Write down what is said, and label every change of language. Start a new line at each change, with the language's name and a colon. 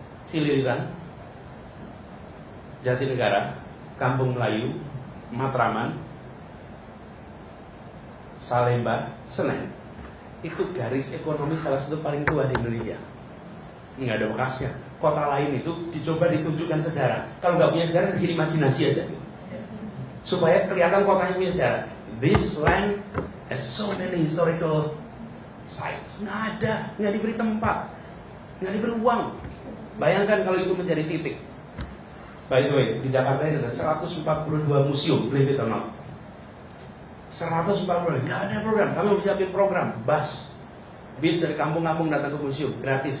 Indonesian: Cililitan, Jatinegara, Kampung Melayu, Matraman, Salemba, Senen. Itu garis ekonomi salah satu paling tua di Indonesia. Nggak ada bekasnya. Kota lain itu dicoba ditunjukkan sejarah. Kalau nggak punya sejarah, bikin imajinasi aja. Supaya kelihatan kotanya punya sejarah.
English: This land has so many historical sites.
Indonesian: Nggak ada, nggak diberi tempat, nggak diberi uang. Bayangkan kalau itu menjadi titik.
English: By the way,
Indonesian: di Jakarta ini ada 142 museum,
English: believe it or not.
Indonesian: 140, nggak ada program. Kami harus siapin program, bis dari kampung-kampung datang ke museum, gratis.